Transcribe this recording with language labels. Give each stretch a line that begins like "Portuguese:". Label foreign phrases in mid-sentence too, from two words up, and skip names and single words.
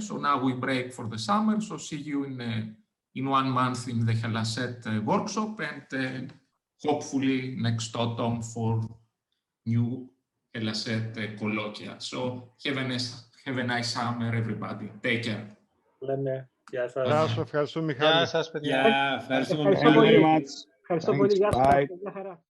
English: So now we break for the summer. So see you in 1 month in the Hel.A.S workshop, and hopefully next autumn for new Hel.A.S colloquia. So have a nice summer, everybody. Take care.
Greek: Γεια σας, ευχαριστούμε Μιχάλη. Γεια σας, παιδιά. Ευχαριστούμε
English: very much.
Greek: Ευχαριστώ πολύ. Γεια σας.
English: Bye.
Greek: Γεια χαρά.